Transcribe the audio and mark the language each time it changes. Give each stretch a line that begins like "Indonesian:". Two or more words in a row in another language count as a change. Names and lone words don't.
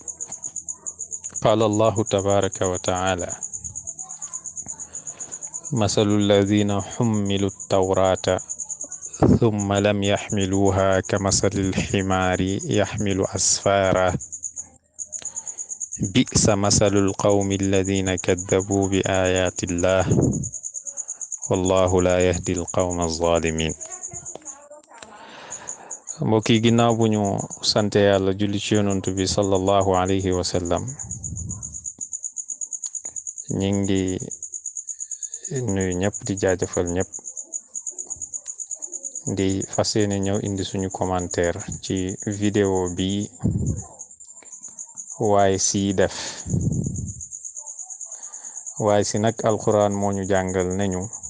Arabic: قال الله تبارك وتعالى: مثل الذين حملوا التوراة ثم لم يحملوها كمثل الحمار يحمل أسفارا بئس مثل القوم الذين كذبوا بآيات الله والله لا يهدي القوم الظالمين.
Wolof: mbokki ginnaaw bu ñu sante yàlla julli ci yonantu bi
Arabic: صلى الله عليه وسلم,
Wolof: ñi ngi nuyu ñëpp di jaajëfal ñëpp di fas yéene ñëw indi suñu commentaire ci vidéo bi waaye si def waaye si nag alquran moo ñu jàngal nañu